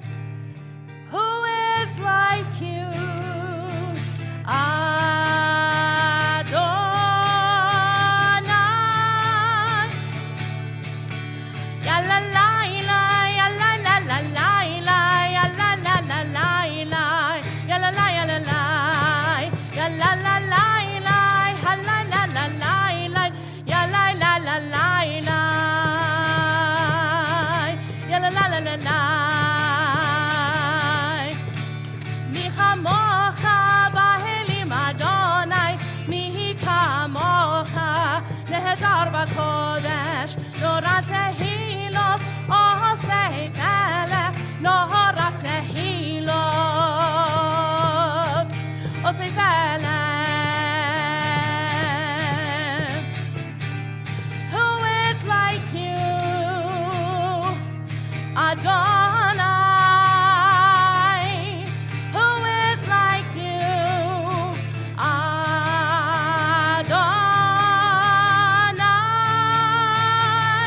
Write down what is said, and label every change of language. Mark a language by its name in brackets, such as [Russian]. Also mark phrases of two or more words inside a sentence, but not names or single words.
[English] Who is like you, Adonai? Ya la la la, ya la la la la la, ya la la la la la, ya la la ya la la, ya la la la la, ha la la la la la, ya la la la la la, ya la la la la la. [Hebrew] מי כמוכה באלים אדוני, מי כמוכה נאדר בקודש, נורא תהילות עושה פלא, נורא תהילות עושה פלא. [English] Who is like you, Adonai? Who is like you, Adonai?